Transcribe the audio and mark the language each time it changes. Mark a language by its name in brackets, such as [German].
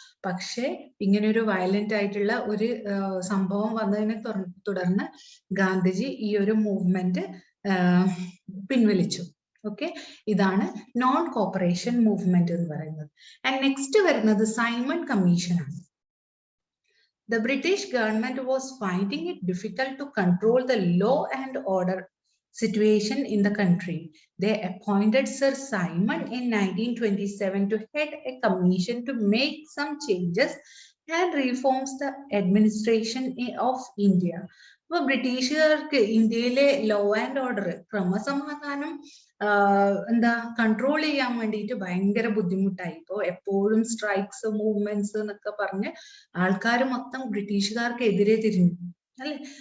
[Malayalam] പക്ഷെ ഇങ്ങനെ ഒരു വയലന്റ് ആയിട്ടുള്ള ഒരു സംഭവം വന്നതിനെ തുടർന്ന് ഗാന്ധിജി ഈ ഒരു മൂവ്മെന്റ് പിൻവലിച്ചു. ഓക്കെ, ഇതാണ് നോൺ കോപ്പറേഷൻ മൂവ്മെന്റ് എന്ന് പറയുന്നത്. ആൻഡ് നെക്സ്റ്റ് വരുന്നത് സൈമൺ കമ്മീഷൻ ആണ്. [English] The British government was finding it difficult to control the law and order situation in the country. They appointed Sir Simon in 1927 to head a commission to make some changes and reforms the administration of India. [Malayalam] അപ്പോൾ ബ്രിട്ടീഷുകാർക്ക് ഇന്ത്യയിലെ law and order, ക്രമസമാധാനം എന്താ control ചെയ്യാൻ വേണ്ടിയിട്ട് ഭയങ്കര ബുദ്ധിമുട്ടായി. ഇപ്പോൾ എപ്പോഴും സ്ട്രൈക്സ്, മൂവ്മെന്റ്സ് എന്നൊക്കെ പറഞ്ഞ് ആൾക്കാർ മൊത്തം ബ്രിട്ടീഷുകാർക്കെതിരെ തിരിഞ്ഞു അല്ലെ.